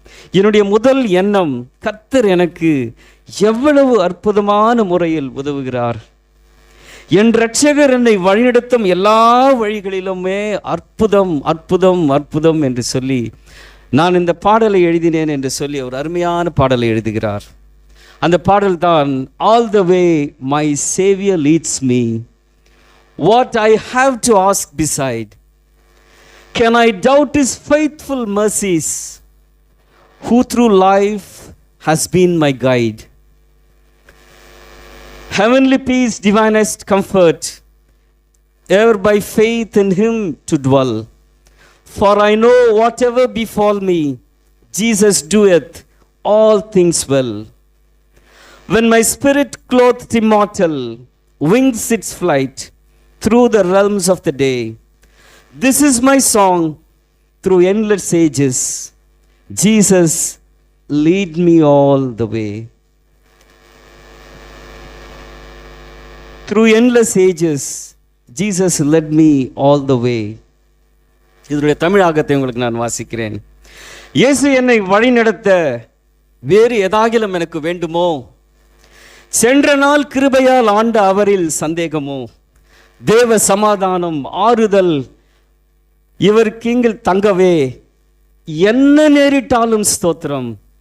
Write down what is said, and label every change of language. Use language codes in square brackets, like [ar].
[ta] என்னுடைய முதல் எண்ணம், கர்த்தர் எனக்கு எவ்வளவு அற்புதமான முறையில் உதவுகிறார். என் இரட்சகர் என்னை வழிநடத்தும் எல்லா வழிகளிலுமே அற்புதம் அற்புதம் அற்புதம் என்று சொல்லி நான் இந்த பாடலை எழுதினேன் என்று சொல்லி ஒரு அருமையான பாடலை எழுதுகிறார். அந்த பாடல் தான், [en] All the way my Savior leads me, what I have to ask beside, can I doubt his faithful mercies, who through life has been my guide. Heavenly peace, divinest comfort, ever by faith in him to dwell. For I know whatever befall me, Jesus doeth all things well. When my spirit clothed immortal wings its flight through the realms of the day, this is my song through endless ages, Jesus lead me all the way. Through endless ages, Jesus led me all the way. [ta] இதனுடைய தமிழாக்கத்தை உங்களுக்கு நான் வாசிக்கிறேன். இயேசு என்னை வழிநடத்த வேறு ஏதாகிலும் எனக்கு வேண்டுமோ? சென்ற நாள் கிருபையால் ஆண்ட அவரில் சந்தேகமோ? தேவ சமாதானம் ஆறுதல் இவருக்கு இங்கில் தங்கவே என்ன நேரிட்டாலும் ஸ்தோத்திரம்.